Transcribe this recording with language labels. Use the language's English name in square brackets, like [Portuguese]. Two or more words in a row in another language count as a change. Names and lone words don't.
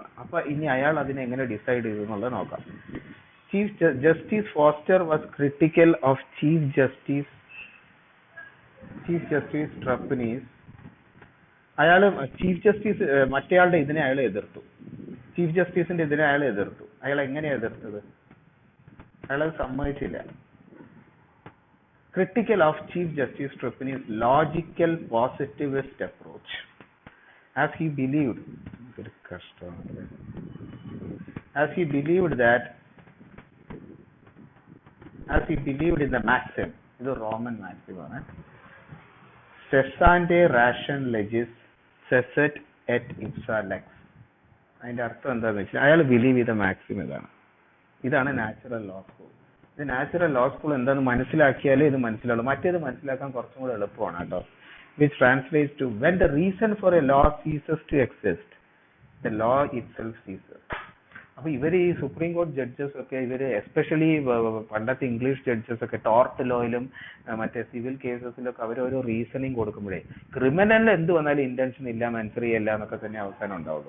[Malayalam] അപ്പൊ ഇനി അയാൾ അതിനെ എങ്ങനെ ഡിസൈഡ് ചെയ്തു എന്നുള്ളത് നോക്കാം. [English] Chief Justice Foster was critical of Chief Justice Trappanese. [Malayalam] അയാൾ [English] Chief Justice [Malayalam] മറ്റേയാളുടെ ഇതിനെ അയാൾ എതിർത്തു, ചീഫ് ജസ്റ്റിസിന്റെ ഇതിനെ അയാൾ എതിർത്തു. അയാൾ എങ്ങനെയാ എതിർത്തത്? അയാൾ സമ്മതിച്ചില്ല. [English] Critical of Chief Justice Tripani's logical positivist approach, as he believed in the maxim, [Malayalam] ഇത് റോമൻ maxim ആണ്, [Latin] cessante ration legis cesset et ipsa lex. [Malayalam] അതിന്റെ അർത്ഥം എന്താണെന്ന് വെച്ചാൽ അയാൾ ബിലീവ് ചെയ്ത മാക്സിം ഇതാണ് [English] natural law school. [Malayalam] ഇത് [English] natural law school [Malayalam] എന്താണെന്ന് മനസ്സിലാക്കിയാലേ ഇത് മനസ്സിലാവുള്ളൂ, മറ്റേത് മനസ്സിലാക്കാൻ കുറച്ചും കൂടെ എളുപ്പമാണ് കേട്ടോ. [English] Which translates to when the reason for a law ceases to exist the law itself ceases. [Malayalam] അപ്പൊ ഇവര് ഈ സുപ്രീം കോടതി ജഡ്ജസ് ഒക്കെ ഇവര് എസ്പെഷ്യലി പണ്ടത്തെ [English] English judges [Malayalam] ഒക്കെ ടോർട്ട് ലോയിലും മറ്റേ സിവിൽ കേസസിലൊക്കെ അവർ ഓരോ റീസണിങ് കൊടുക്കുമ്പോഴേ ക്രിമിനലിൽ എന്ത് വന്നാലും ഇന്റൻഷൻ ഇല്ല, മെൻസറി ഇല്ല എന്നൊക്കെ തന്നെ അവസാനം ഉണ്ടാവുള്ളൂ.